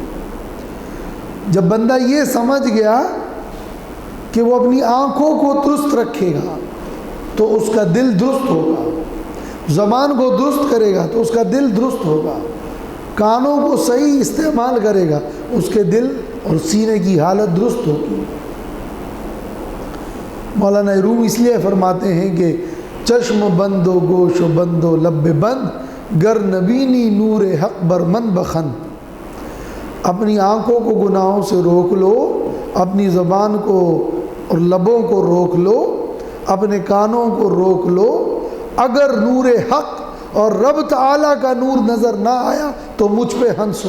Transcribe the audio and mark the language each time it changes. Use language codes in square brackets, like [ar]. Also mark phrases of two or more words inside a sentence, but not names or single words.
[ur] جب بندہ یہ سمجھ گیا کہ وہ اپنی آنکھوں کو درست رکھے گا تو اس کا دل درست ہوگا، زبان کو درست کرے گا تو اس کا دل درست ہوگا، کانوں کو صحیح استعمال کرے گا اس کے دل اور سینے کی حالت درست ہوگی۔ مولانا روم اس لیے فرماتے ہیں کہ [fa] چشم بند و گوش و بند و لب بند، گر نبینی نور حق بر من بخند۔ [ur] اپنی آنکھوں کو گناہوں سے روک لو، اپنی زبان کو اور لبوں کو روک لو، اپنے کانوں کو روک لو، اگر نور حق اور رب تعالیٰ کا نور نظر نہ آیا تو مجھ پہ ہنسو۔